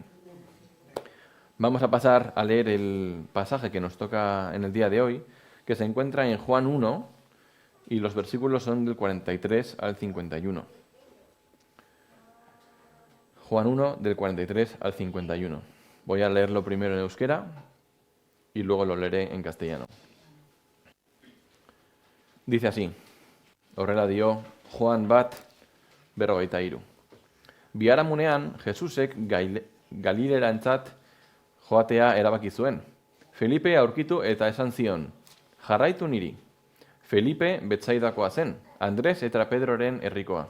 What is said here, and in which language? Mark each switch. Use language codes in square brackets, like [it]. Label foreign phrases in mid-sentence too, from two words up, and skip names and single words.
[es] Vamos a pasar a leer el pasaje que nos toca en el día de hoy, que se encuentra en Juan 1 y los versículos son del 43 al 51. Juan 1 del 43 al 51. Voy a leerlo primero en euskera y luego lo leeré en castellano. Dice así, [eu] horrela dio Joan bat 43. Biharamunean, Jesusek Galilerantzat joatea erabaki zuen. Felipe aurkitu eta esan zion, jarraitu niri. Felipe Betsaidakoa zen, Andres eta Pedroren herrikoa.